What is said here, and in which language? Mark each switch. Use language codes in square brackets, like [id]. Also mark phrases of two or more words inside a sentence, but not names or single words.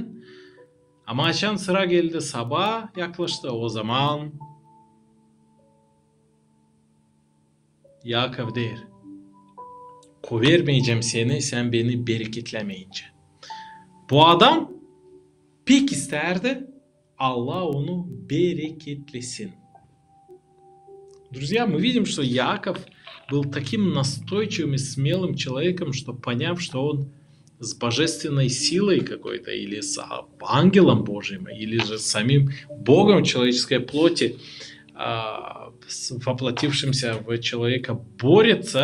[gag] Ama açan sıra geldi sabah yaklaştı o zaman Yakov der. kovermeyeceğim seni sen beni bereketlemeyince. Bu adam pek isterdi Allah onu bereketlesin. [ru] Друзья, мы видим, что Яков был таким настойчивым и смелым человеком, что поняв, что он с божественной силой какой-то, или с ангелом Божьим, или же с самим Богом человеческой плоти, воплотившимся в человека, борется.